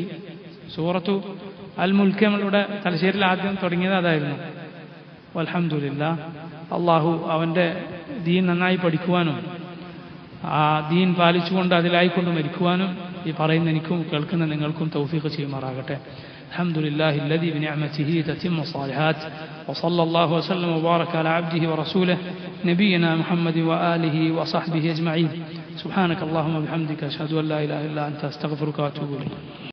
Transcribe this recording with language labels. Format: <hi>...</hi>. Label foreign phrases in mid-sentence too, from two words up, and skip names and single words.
<ml>സൂറത്തു അൽ മുൽക്ക് നമ്മളുടെ തലശ്ശേരിയിൽ ആദ്യം തുടങ്ങിയത് അതായിരുന്നു. അൽഹംദുലില്ലാഹ്, അള്ളാഹു അവൻ്റെ ദീൻ നന്നായി പഠിക്കുവാനും ആ ദീൻ പാലിച്ചുകൊണ്ട് അതിലായിക്കൊണ്ട് മരിക്കുവാനും ഈ പറയുന്ന എനിക്കും കേൾക്കുന്ന നിങ്ങൾക്കും തൗഫീഖ് ചെയ്യുമാറാകട്ടെ.</ml> <ar>الحمد لله الذي بنعمته تتم الصالحات، وصلى الله وسلم وبارك على عبده ورسوله نبينا محمد وآله وصحبه أجمعين. سبحانك اللهم وبحمدك أشهد أن لا إله إلا أنت أستغفرك وأتوب إليك.</ar>